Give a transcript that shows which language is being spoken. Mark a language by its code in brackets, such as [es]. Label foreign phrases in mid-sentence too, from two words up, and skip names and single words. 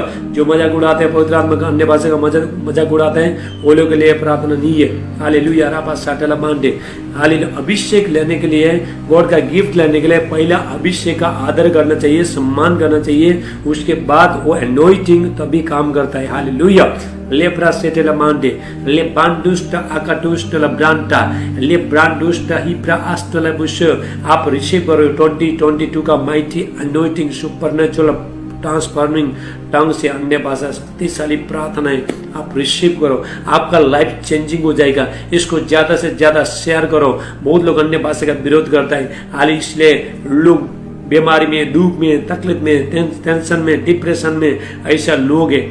[hi] जो मजाक उड़ाते हैं पवित्र आत्मा का, अन्य भाषा का मजाक उड़ाते हैं, वो लोग के लिए प्रार्थना नहीं है। हालेलुया। रापा साटला मांडे। हालेलुया। अभिषेक लेने के लिए, गॉड का गिफ्ट लेने के लिए पहला अभिषेक का आदर करना चाहिए, सम्मान करना चाहिए, उसके बाद वो एनोइंटिंग तभी काम करता है। हालेलुया। लेप्रा सेटेला मांडे ले बांडुष्ट आकाटुष्ट लब्रांटा ले ब्रांडुष्ट हिप्रा आस्टला बुश। आप रिसीव करो 2022 का [en] mighty anointing supernatural transforming tongue [hi] से अन्य भाषा शक्तिशाली प्रार्थना है, आप रिसीव करो, आपका [en] life changing [hi] हो जाएगा। इसको ज्यादा से ज्यादा शेयर करो। बहुत लोग अन्य भाषा का विरोध करता है, हाल इसलिए लोग बीमारी में, दुख में, तकलीफ में, टेंशन में, डिप्रेशन में ऐसा लोग है।